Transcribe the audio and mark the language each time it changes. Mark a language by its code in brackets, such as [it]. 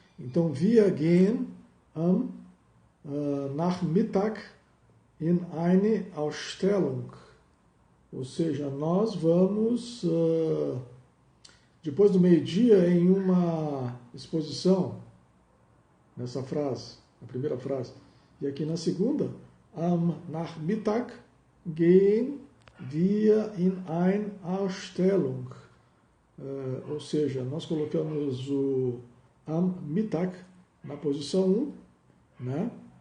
[de] Então, wir gehen am Nachmittag in eine Ausstellung. [pt] Ou seja, nós vamos, depois do meio-dia, em uma exposição, nessa frase, na primeira frase. E aqui na segunda, [de] am Nachmittag gehen wir in eine Ausstellung. [pt] Ou seja, nós colocamos o [de] am Mittag [pt] na posição 1, né?